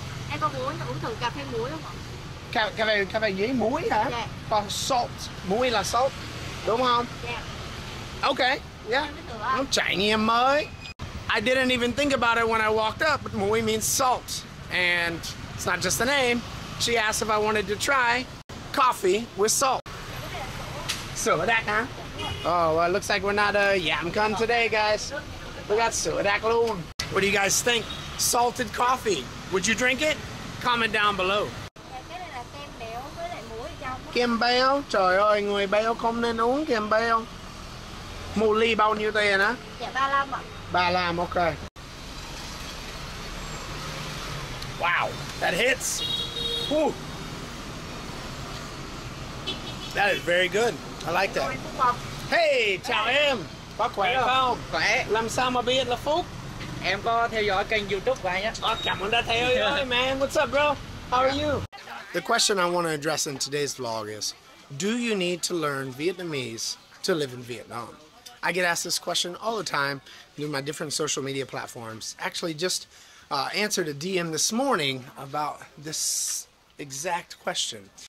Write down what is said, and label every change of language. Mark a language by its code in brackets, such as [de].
[vi] Em có muốn uống thử cà phê muối không ạ? Cà phê với muối hả? [en] Yeah. [vi] Còn salt, muối là salt, đúng không? [en] Yeah. Okay, yeah. [vi] Nó trải nghiệm mới. [en] I didn't even think about it when I walked up, but muối means salt. And it's not just a name. She asked if I wanted to try coffee with salt. [vi] Sữa đặc hả? [en] Oh, well, it looks like we're not yam cun today, guys. We got [vi] sữa đặc luôn. [en] What do you guys think? Salted coffee. Would you drink it? Comment down below. [vi] Cái này là kem béo với lại muối ở trong. Kem béo? Trời ơi, người béo không nên uống kem béo. Một ly bao nhiêu tiền á? Dạ 35 ạ. 35, okay. [en] Wow, that hits. Woo. That is very good. I like that. Hey, [vi] chào em. Có khỏe không? Khỏe. Làm sao mà biết là Phúc? Em có theo dõi kênh YouTube của anh á. Cảm ơn đã theo dõi, [en] man. What's up, bro? How are you? The question I want to address in today's vlog is, do you need to learn Vietnamese to live in Vietnam? I get asked this question all the time through my different social media platforms. Actually, just answered a DM this morning about this exact question.